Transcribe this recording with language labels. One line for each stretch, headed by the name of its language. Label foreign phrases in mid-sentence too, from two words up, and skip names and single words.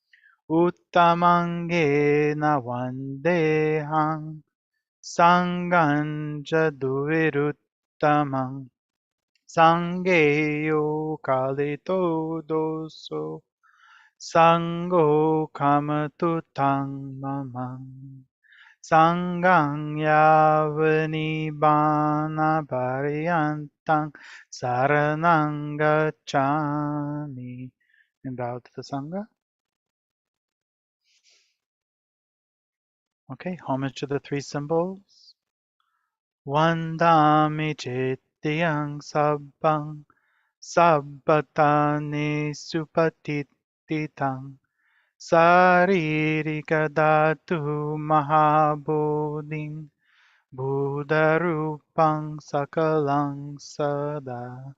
Pali: Uttamangena vandehang sanganja duviruttamang sangeyo kalito doso sango kamatutang mamang sangang yavani bana pariyantang saranang gacchami.
English: And bow to the Sangha. Okay, homage to the three symbols.
Pali: Vandami Chetyang Sabbang Sabbatani Supatititang Saririka Dhatu Mahabodhing Buddharupang Sakalang Sada.